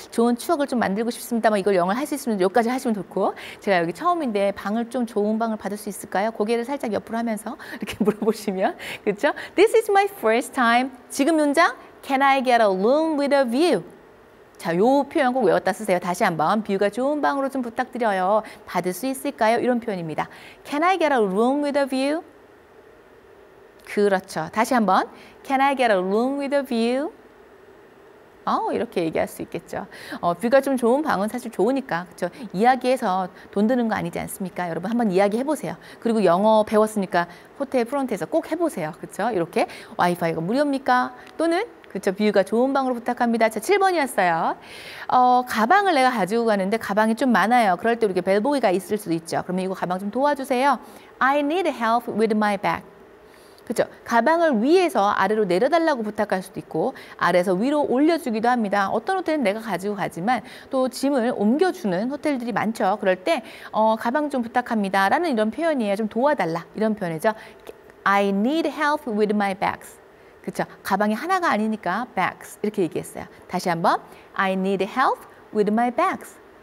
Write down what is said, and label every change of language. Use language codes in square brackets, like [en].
[ko] 좋은 추억을 좀 만들고 싶습니다만 이걸 영어를 할 수 있으면 여기까지 하시면 좋고, 제가 여기 처음인데 방을 좀 좋은 방을 받을 수 있을까요? 고개를 살짝 옆으로 하면서 이렇게 물어보시면, 그쵸. [en] This is my first time. [ko] 지금 문장, [en] Can I get a room with a view? [ko] 자, 요 표현 꼭 외웠다 쓰세요. 다시 한번 뷰가 좋은 방으로 좀 부탁드려요. 받을 수 있을까요? 이런 표현입니다. [en] Can I get a room with a view? [ko] 그렇죠. 다시 한번 [en] Can I get a room with a view? [ko] 이렇게 얘기할 수 있겠죠. 뷰가 좀 좋은 방은 사실 좋으니까 그렇죠. 이야기해서 돈 드는 거 아니지 않습니까? 여러분 한번 이야기해 보세요. 그리고 영어 배웠으니까 호텔 프론트에서 꼭 해보세요. 그렇죠? 이렇게 와이파이가 무료입니까? 또는 그렇죠. 뷰가 좋은 방으로 부탁합니다. 자, 7번이었어요. 가방을 내가 가지고 가는데 가방이 좀 많아요. 그럴 때 이렇게 벨보이가 있을 수도 있죠. 그러면 이거 가방 좀 도와주세요. [en] I need help with my bag. [ko] 그렇죠. 가방을 위에서 아래로 내려달라고 부탁할 수도 있고 아래에서 위로 올려주기도 합니다. 어떤 호텔은 내가 가지고 가지만 또 짐을 옮겨주는 호텔들이 많죠. 그럴 때 가방 좀 부탁합니다 라는 이런 표현이에요. 좀 도와달라 이런 표현이죠. [en] I need help with my bags. [ko] 그렇죠. 가방이 하나가 아니니까 bags 이렇게 얘기했어요. 다시 한번 [en] I need help with my bags.